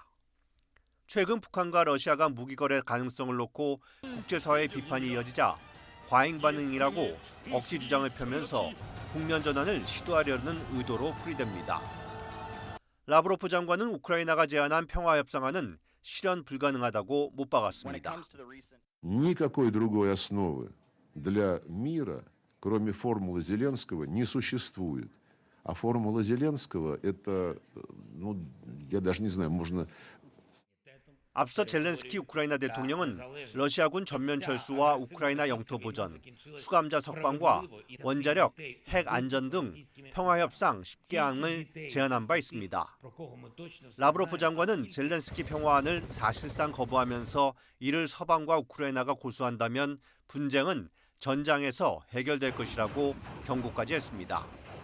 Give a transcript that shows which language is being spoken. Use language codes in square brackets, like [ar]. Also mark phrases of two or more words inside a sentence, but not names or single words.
[ko] 최근 북한과 러시아가 무기 거래 가능성을 놓고 국제사회의 비판이 이어지자 과잉 반응이라고 억지 주장을 펴면서 국면 전환을 시도하려는 의도로 풀이됩니다. 라브로프 장관은 우크라이나가 제안한 평화협상안은 실현 불가능하다고 못 박았습니다. [ru] Никакой другой основы для мира, кроме формулы Зеленского, не существует. А формула Зеленского – это, я даже не знаю, можно... [ko] 앞서 젤렌스키 우크라이나 대통령은 러시아군 전면 철수와 우크라이나 영토 보전, 수감자 석방과 원자력, 핵 안전 등 평화 협상 10개항을 제안한 바 있습니다. 라브로프 장관은 젤렌스키 평화안을 사실상 거부하면서 이를 서방과 우크라이나가 고수한다면 분쟁은 전장에서 해결될 것이라고 경고까지 했습니다.